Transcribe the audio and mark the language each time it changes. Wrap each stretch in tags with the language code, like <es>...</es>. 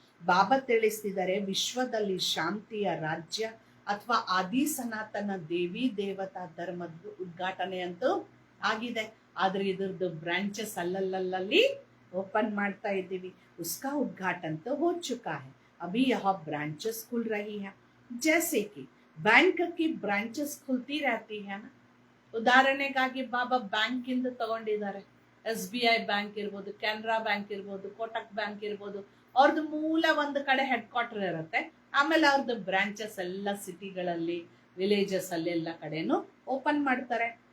<kn>ಬಾಬಾ ತಿಳಿಸ್ತಿದ್ದಾರೆ, ವಿಶ್ವದಲ್ಲಿ ಶಾಂತಿಯ ರಾಜ್ಯ ಅಥವಾ ಆದಿ ಸನಾತನ ದೇವಿ ದೇವತಾ ಧರ್ಮದ ಉದ್ಘಾಟನೆ ಅಂತೂ ಆಗಿದೆ. ಆದ್ರೆ ಇದ್ರದ್ದು ಬ್ರಾಂಚಸ್ ಅಲ್ಲಲ್ಲಿ ಓಪನ್ ಮಾಡ್ತಾ ಇದ್ದೀವಿ.</kn> <hi>उसका उद्घाटन तो हो चुका है, अभी यह ब्रांचेस खुल रही है. जैसे कि बैंक की ब्रांचेस खुलती रहती है ना.</hi> <kn>ಉದಾಹರಣೆಗಾಗಿ ಬಾಬಾ ಬ್ಯಾಂಕ್ ಇಂದ ತಗೊಂಡಿದ್ದಾರೆ. SBI ಬ್ಯಾಂಕ್ ಇರ್ಬೋದು, ಕೆನರಾ ಬ್ಯಾಂಕ್ ಇರ್ಬೋದು, ಕೋಟಕ್ ಬ್ಯಾಂಕ್ ಇರ್ಬೋದು. ಅವ್ರದ್ದು ಮೂಲ ಒಂದು ಕಡೆ ಹೆಡ್ ಕ್ವಾರ್ಟರ್ ಇರುತ್ತೆ. ಆಮೇಲೆ ಅವ್ರದ್ದು ಬ್ರಾಂಚಸ್ ಎಲ್ಲ ಸಿಟಿಗಳಲ್ಲಿ, ವಿಲೇಜಸ್ ಅಲ್ಲಿ ಎಲ್ಲ ಕಡೆನೂ ಓಪನ್ ಮಾಡ್ತಾರೆ.</kn>